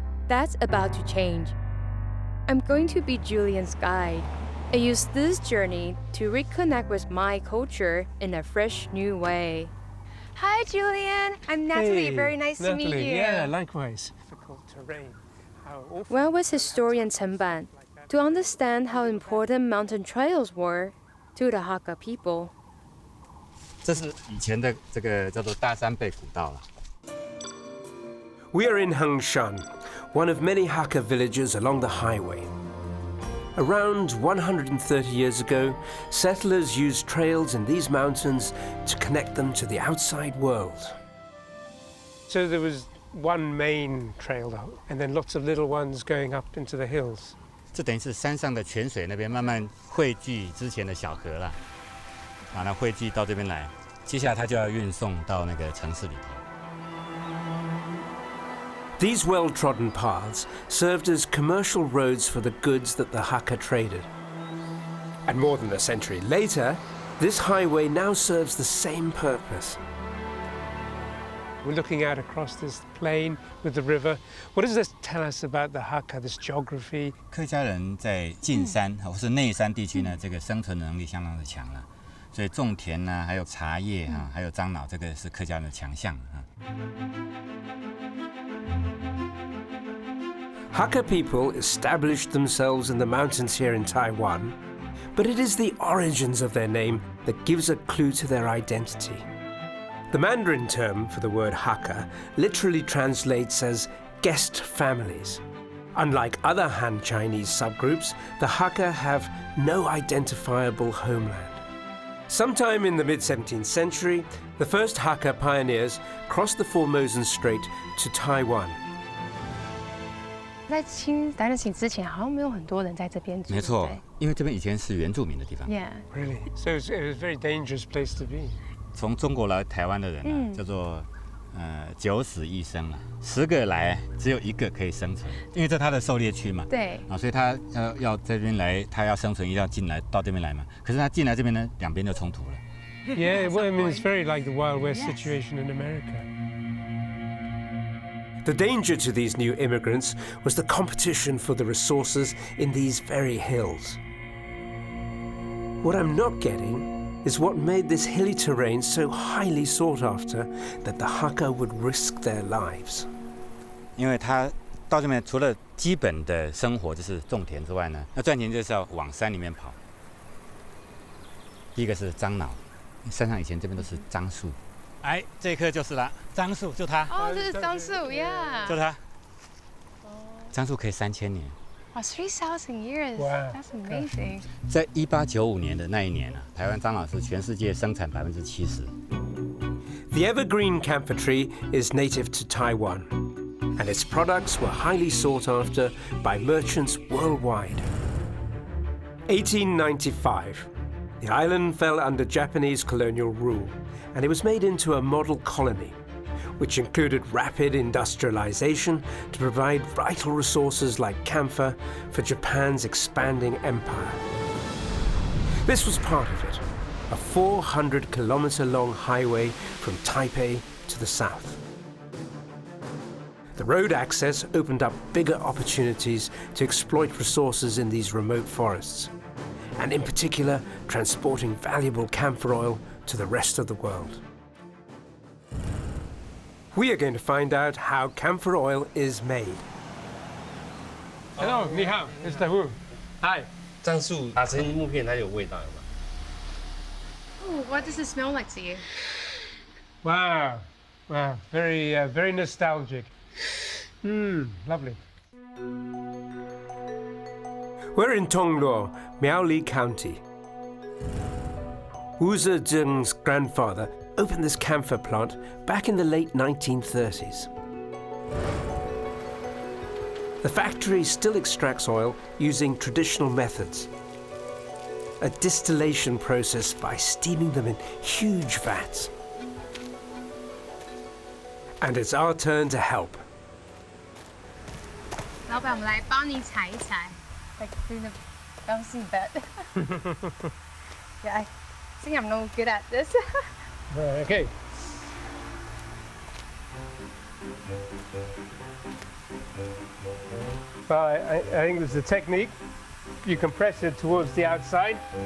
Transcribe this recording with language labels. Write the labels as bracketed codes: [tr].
[en] That's about to change. I'm going to be Julian's guide and use this journey to reconnect with my culture in a fresh new way. Hi, Julian. I'm Natalie. Hey, Very nice to meet Natalie. Yeah, likewise. Difficult terrain. Where was historian Chen Ban to understand how important mountain trails were to the Hakka people? [zh] 这是以前的这个叫做大山背古道了。 [en] We are in Hengshan, one of many Hakka villages along the highway. Around 130 years ago, settlers used trails in these mountains to connect them to the outside world. So there was one main trail, though, and then lots of little ones going up into the hills. [zh] 这等于是山上的泉水那边慢慢汇聚之前的小河了，那汇聚到这边来，接下来它就要运送到那个城市里头。 [en] These well-trodden paths served as commercial roads for the goods that the Hakka traded. And more than a century later, this highway now serves the same purpose. We're looking out across this plain with the river. What does this tell us about the Hakka, this geography? [zh] 客家人在近山或是内山地区呢，这个生存能力相当的强了，所以种田呢，还有茶叶啊，还有樟脑，这个是客家人的强项啊。 [en] Hakka people established themselves in the mountains here in Taiwan, but it is the origins of their name that gives a clue to their identity. The Mandarin term for the word Hakka literally translates as guest families. Unlike other Han Chinese subgroups, the Hakka have no identifiable homeland. Sometime in the mid-17th century, the first Hakka pioneers crossed the Formosan Strait to Taiwan. [zh] 在清担任之前，好像没有很多人在这边住。没错，因为这边以前是原住民的地方。 [en] Yeah. Really? So it was a very dangerous place to be. [zh] 从中国来台湾的人啊，叫做九死一生啊，10个来只有1个可以生存，因为这他的狩猎区嘛。对。啊，所以他要这边来，他要生存一定要进来到这边来嘛。可是他进来这边呢，两边就冲突了。 [en] Yeah, well, I mean, it's very like the Wild West situation in America. The danger to these new immigrants was the competition for the resources in these very hills. What I'm not getting is what made this hilly terrain so highly sought after that the Hakka would risk their lives. [zh] 因为他到这边除了基本的生活就是种田之外呢，那赚钱就是要往山里面跑。第一个是樟脑，山上以前这边都是樟树。哎，这棵就是了，樟树就它。哦，这是樟树 ，Yeah。就它。樟树可以3000年。 [en] Wow, 3,000 years. Wow. That's amazing. [zh] 在1895年的那一年啊，台湾樟脑是全世界生产70%。 [en] The evergreen camphor tree is native to Taiwan, and its products were highly sought after by merchants worldwide. 1895, the island fell under Japanese colonial rule, and it was made into a model colony, which included rapid industrialization to provide vital resources like camphor for Japan's expanding empire. This was part of it, a 400-kilometer-long highway from Taipei to the south. The road access opened up bigger opportunities to exploit resources in these remote forests, and in particular, transporting valuable camphor oil to the rest of the world. We are going to find out how camphor oil is made. Hello, [zh] 你好 [en] Mr. Wu. Hi. [zh] 樟树打成木片，它有味道，有吗？ [en] Ooh, what does it smell like to you? Wow, wow, very nostalgic. Lovely. We're in Tongluo, Miaoli County. Wu Zezheng's grandfather opened this camphor plant back in the late 1930s. The factory still extracts oil using traditional methods, a distillation process by steaming them in huge vats. And it's our turn to help. [zh] 老板，我们来帮你采一采。 [en] Like doing a bouncing bet. Yeah, I think I'm no good at this. Okay. Well, I think there's a technique. You can press it towards the outside.